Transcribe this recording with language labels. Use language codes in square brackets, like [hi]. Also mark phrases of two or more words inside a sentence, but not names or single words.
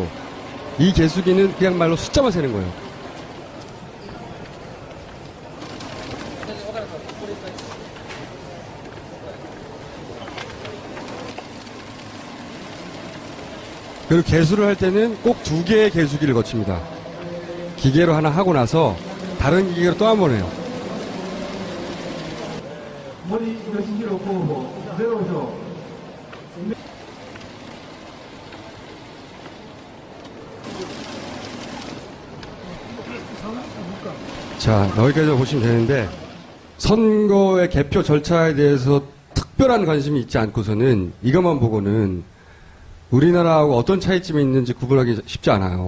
[ko] 이 개수기는 그냥 말로 숫자만 세는 거예요. 그리고 개수를 할 때는 꼭 2개의 개수기를 거칩니다. 기계로 하나 하고 나서 다른 기계로 또 한 번 해요. [ja] 森喜弘候補0票 [ko] 자, 여기까지 보시면 되는데 선거의 개표 절차에 대해서 특별한 관심이 있지 않고서는 이것만 보고는 우리나라하고 어떤 차이점이 있는지 구분하기 쉽지 않아요.